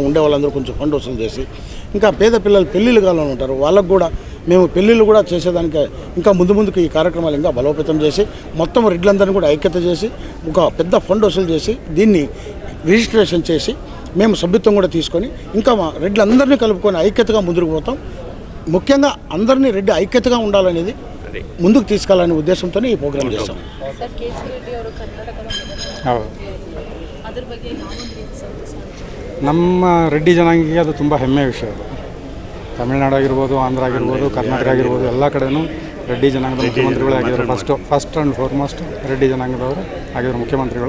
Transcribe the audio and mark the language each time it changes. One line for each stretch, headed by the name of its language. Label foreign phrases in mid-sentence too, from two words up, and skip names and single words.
Telugu: ఉండే వాళ్ళందరూ కొంచెం ఫండ్ వసూలు చేసి, ఇంకా పేద పిల్లలు పెళ్ళిళ్ళు కావాలని ఉంటారు, వాళ్ళకు కూడా మేము పెళ్ళిళ్ళు కూడా చేసేదానికి ఇంకా ముందుకు ఈ కార్యక్రమాలు ఇంకా బలోపేతం చేసి మొత్తం రెడ్లందరినీ కూడా ఐక్యత చేసి ఒక పెద్ద ఫండ్ వసూలు చేసి దీన్ని రిజిస్ట్రేషన్ చేసి మేము సభ్యత్వం కూడా తీసుకొని ఇంకా మా రెడ్లందరినీ కలుపుకొని ఐక్యతగా ముందుకు పోతాం. ముఖ్యంగా అందరినీ రెడ్డి ఐక్యతగా ఉండాలనేది ముందుకు తీసుకెళ్లాలనే ఉద్దేశంతో ఈ ప్రోగ్రామ్ చేస్తాం.
Kannada: ನಮ್ಮ ರೆಡ್ಡಿ ಜನಾಂಗಿಗೆ ಅದು ತುಂಬ ಹೆಮ್ಮೆಯ ವಿಷಯ. ಅದು ತಮಿಳುನಾಡು ಆಗಿರ್ಬೋದು, ಆಂಧ್ರ ಆಗಿರ್ಬೋದು, ಕರ್ನಾಟಕ ಆಗಿರ್ಬೋದು, ಎಲ್ಲ ಕಡೆಯೂ ರೆಡ್ಡಿ ಜನಾಂಗದ ಮುಖ್ಯಮಂತ್ರಿಗಳೇ ಆಗಿದ್ದಾರೆ.
English: first and foremost
Kannada: ರೆಡ್ಡಿ ಜನಾಂಗದವರು ಆಗಿದ್ದಾರೆ ಮುಖ್ಯಮಂತ್ರಿಗಳು.